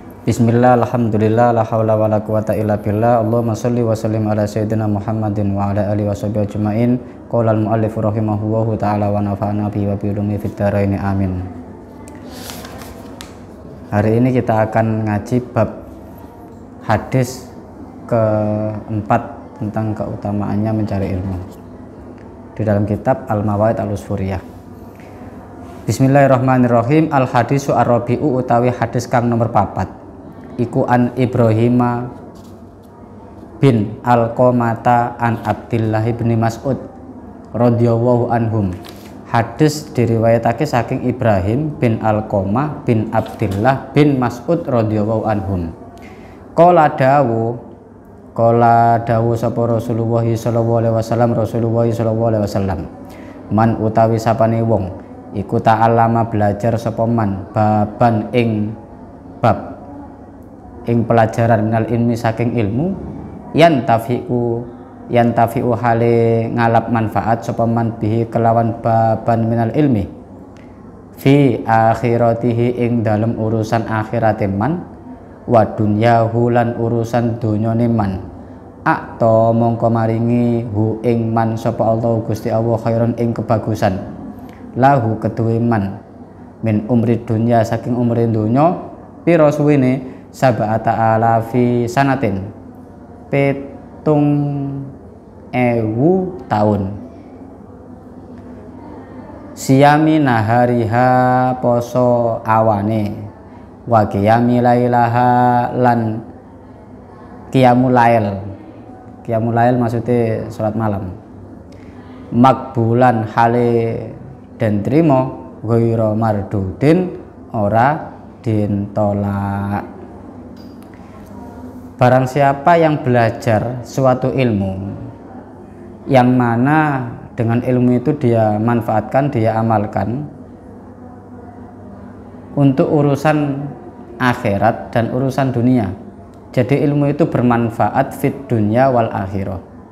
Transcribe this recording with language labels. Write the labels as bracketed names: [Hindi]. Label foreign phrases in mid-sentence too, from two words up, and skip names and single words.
[Arabic] بسم الله، الحمد لله، لا حول ولا قوة إلا بالله. اللهم صل وسلم على سيدنا محمد وعلى آله وصحبه أجمعين. قال المؤلف رحمه الله تعالى ونفعنا به وبعلومه في الدارين آمين. [Indonesian] Hari ini kita akan ngaji bab hadis keempat tentang keutamaannya mencari ilmu di dalam kitab Al-Mawaid Al-Usfuriyah. [Arabic] Bismillahirrahmanirrahim. الحديث الرابع [Javanese] utawi hadis kang nomor 4 iku [Arabic] عن إبراهيم بن علقمة عن عبد الله بن مسعود رضي الله عنهم. [Javanese] Hadis diriwayatake saking Ibrahim bin Alqamah bin Abdillah bin Mas'ud [Arabic] رضي الله عنهم. [Javanese] Qala dawu sapa Rasulullah [Arabic] صلى الله عليه وسلم, [Javanese] Rasulullah [Arabic] صلى الله عليه وسلم, [Javanese] man utawi sapane wong iku ta'allama belajar sapa man baban ing bab ing pelajaran [Arabic] من العلم [Javanese] saking ilmu yantafi'u hale ngalap manfaat sapa man bihi kelawan baban [Arabic] من العلم في آخرته [Javanese] ing dalem urusan akhirate man [Arabic] ودنياه [Javanese] lan urusan donyane man akto mongko maringi hu ing man sapa Allah Gusti Allah khairon ing kebagusan lahu keduwe man [Arabic] من عمر الدنيا [Javanese] saking umri donya pira suwene [Arabic] سبعة آلاف سنة [Javanese] 7.000 tahun [Arabic] صيام نهارها [Javanese] poso awane [Arabic] وقيام ليلها [Javanese] lan [Arabic] قيام الليل [Indonesian] maksudnya salat malam [Javanese] makbulan hale dan trimo [Arabic] غير مردود [Javanese] ora dintolak. [Indonesian] Barang siapa yang belajar suatu ilmu yang mana dengan ilmu itu dia manfaatkan, dia amalkan untuk urusan akhirat dan urusan dunia. Jadi ilmu itu bermanfaat [Arabic] في الدنيا والآخرة.